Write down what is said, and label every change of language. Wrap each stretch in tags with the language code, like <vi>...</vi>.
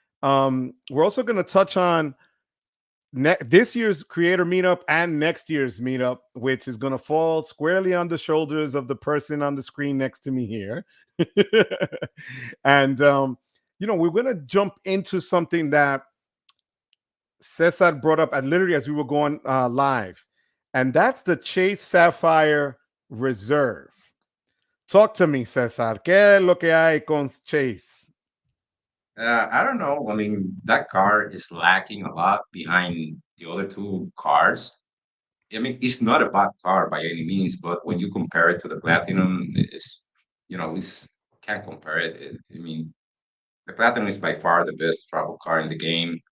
<en>We're also going to touch on this year's creator meetup and next year's meetup, which is going to fall squarely on the shoulders of the person on the screen next to me here. And, we're going to jump into something that Cesar brought up literally as we were going live, and that's the Chase Sapphire Reserve. Talk to me, Cesar.</en> <es>¿Qué es lo que hay con Chase?</es> <en>I don't know. I mean, that car is lacking a lot behind the other two cars. I mean, it's not a bad car by any means, but when you compare it to the Platinum, it's can't compare it. I mean, the Platinum is by far the best travel car in the game.</en>